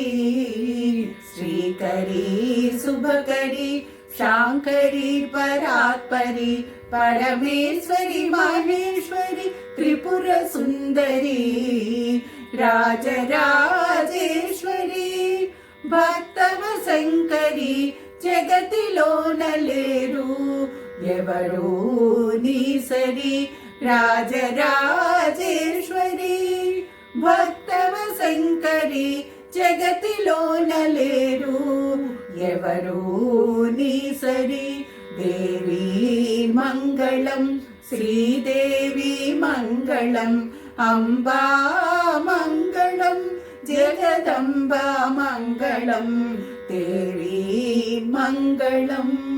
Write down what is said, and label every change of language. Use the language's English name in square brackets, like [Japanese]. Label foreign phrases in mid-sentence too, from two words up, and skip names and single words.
[Sanskrit] श्रीकरी शुभकरी शांकरी परात्परी परमेश्वरी महेश्वरी त्रिपुर सुंदरी। [Telugu] రాజరాజేశ్వరి భక్తవ శంకరి జగతిలోన లేరు ఎవరూ నీ సరి। రాజరాజేశ్వరి భక్తవ శంకరి జగతిలోన లేరు ఎవరూ నీ సరి। దేవి మంగళం శ్రీదేవి మంగళం అంబా మంగళం జగదంబా మంగళం దేవి మంగళం।